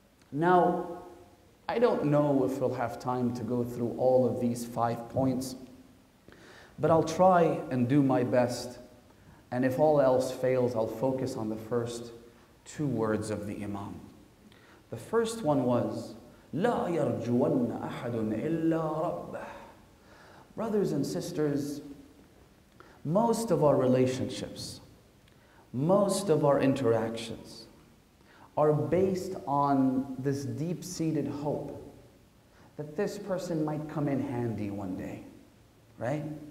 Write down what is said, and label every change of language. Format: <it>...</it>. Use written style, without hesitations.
<en>Now, I don't know if we'll have time to go through all of these 5 points, but I'll try and do my best. And if all else fails, I'll focus on the first 2 words of the Imam. The first one was,</en> <ar>لا يرجون أحد إلا ربه.</ar> <en>Brothers and sisters, most of our relationships, most of our interactions are based on this deep-seated hope that this person might come in handy one day, right?</en>